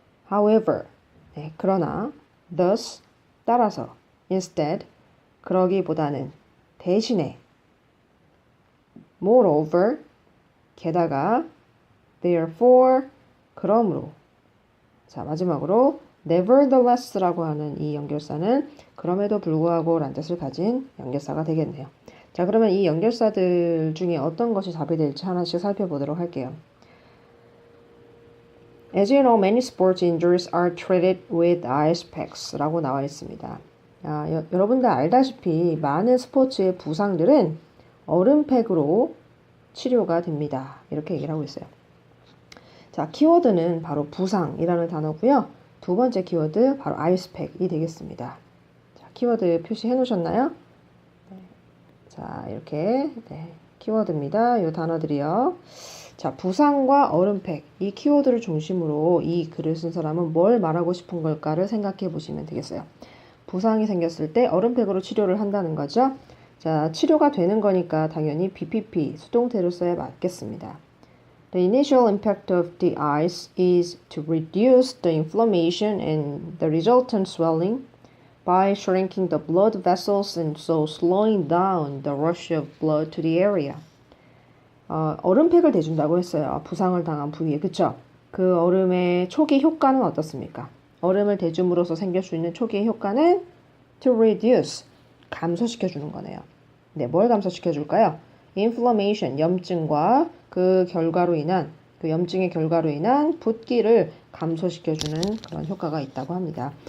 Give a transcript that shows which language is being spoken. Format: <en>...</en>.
<ko>However, 네, 그러나, thus, 따라서, instead, 그러기보다는, 대신에, moreover, 게다가, therefore, 그러므로. 자, 마지막으로, nevertheless라고 하는 이 연결사는 그럼에도 불구하고 라는 뜻을 가진 연결사가 되겠네요. 자, 그러면 이 연결사들 중에 어떤 것이 답이 될지 하나씩 살펴보도록 할게요.</ko> <en>As you know, many sports injuries are treated with ice packs</en> <ko>라고 나와 있습니다. 여러분들 알다시피 많은 스포츠의 부상들은 얼음팩으로 치료가 됩니다. 이렇게 얘기를 하고 있어요. 자, 키워드는 바로 부상이라는 단어고요. 두 번째 키워드 바로 아이스팩이 되겠습니다. 자, 키워드 표시해 놓으셨나요? 네. 자, 이렇게 네, 키워드입니다. 이 단어들이요. 자, 부상과 얼음팩, 이 키워드를 중심으로 이 글을 쓴 사람은 뭘 말하고 싶은 걸까를 생각해 보시면 되겠어요. 부상이 생겼을 때 얼음팩으로 치료를 한다는 거죠. 자, 치료가 되는 거니까 당연히 BPP, 수동태를 써야 맞겠습니다.</ko> <en>The initial impact of the ice is to reduce the inflammation and the resultant swelling by shrinking the blood vessels and so slowing down the rush of blood to the area.</en> <ko>얼음팩을 대준다고 했어요. 부상을 당한 부위에. 그쵸? 그 얼음의 초기 효과는 어떻습니까? 얼음을 대줌으로써 생길 수 있는 초기의 효과는 to reduce, 감소시켜주는 거네요. 네, 뭘 감소시켜줄까요? inflammation, 염증과 그 염증의 결과로 인한 붓기를 감소시켜주는 그런 효과가 있다고 합니다.</ko>